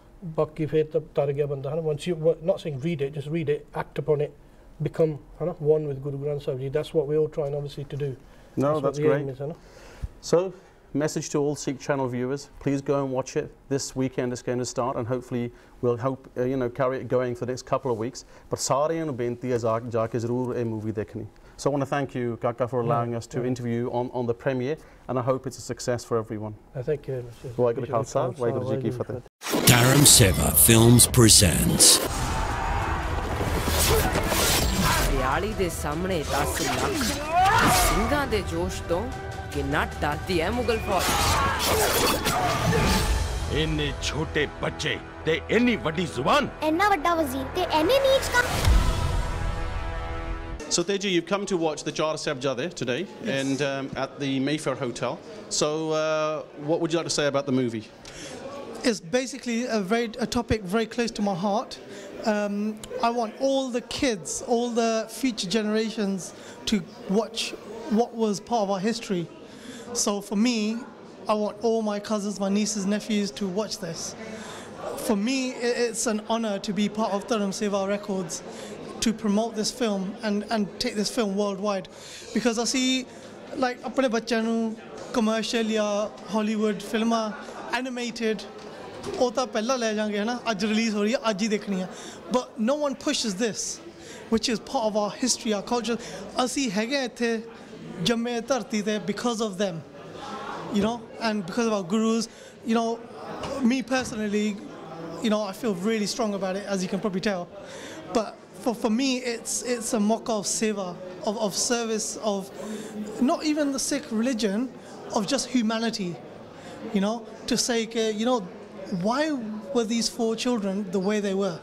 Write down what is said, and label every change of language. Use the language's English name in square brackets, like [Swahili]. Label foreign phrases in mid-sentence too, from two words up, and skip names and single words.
[English] Once you, not saying read it, just read it, act upon it, become one with Guru Granth Sahib Ji. That's what we're all trying obviously to do. No, that's great. So, message to all Sikh channel viewers, please go and watch it. This weekend is going to start, and hopefully we'll carry it going for the next couple of weeks. [Punjabi] But ਸਾਰਿਆਂ ਨੂੰ ਬੇਨਤੀ ਹੈ ਜਾ ਕੇ ਜ਼ਰੂਰ ਇਹ ਮੂਵੀ ਦੇਖਣੀ. [English] So I want to thank you, Kaka, for allowing us to interview on the premiere, and I hope it's a success for everyone. Thank you. Dharam Seva Films presents [Punjabi] ਪਰਾਲੀ ਦੇ ਸਾਹਮਣੇ 10 लाख ਸਿੰਘਾਂ ਦੇ ਜੋਸ਼ ਤੋਂ ਕਿੰਨਾ ਡਰਦੀ ਹੈ ਮੁਗਲ ਫੌਜ ਇੰਨੇ ਛੋਟੇ ਬੱਚੇ ਤੇ ਇੰਨੀ ਵੱਡੀ ਜ਼ੁਬਾਨ ਇੰਨਾ ਵੱਡਾ ਵਜ਼ੀਰ ਤੇ ਐਨੇ ਨੀਚ ਕੰਮ [English] So Teji, you've come to watch the Chaar Sahibzaade today and at the Mayfair Hotel. So what would you like to say about the movie? It's basically a topic very close to my heart. I want all the kids, all the future generations to watch what was part of our history. So for me, I want all my cousins, my nieces, nephews to watch this. For me, it's an honor to be part of Dharam Seva Records, to promote this film and take this film worldwide, because I see like [Punjabi] ਆਪਣੇ ਬੱਚਿਆਂ ਨੂੰ [English] commercial ya Hollywood films animated [Punjabi] ਉਹ ਤਾਂ ਪਹਿਲਾਂ ਲੈ ਜਾਾਂਗੇ ਹੈ ਨਾ ਅੱਜ ਰਿਲੀਜ਼ ਹੋ ਰਹੀ ਹੈ ਅੱਜ ਹੀ ਦੇਖਣੀ ਹੈ [English] but no one pushes this which is part of our history, our culture. [Punjabi] ਅਸੀਂ ਹੈਗੇ ਇੱਥੇ ਜੰਮੇ ਧਰਤੀ ਤੇ [English] because of them, you know, and because of our gurus, you know. Me personally, you know, I feel really strong about it, as you can probably tell, but for me it's a mock of seva, of service, of not even the Sikh religion, of just humanity, you know, to say you know, why were these 4 children the way they were?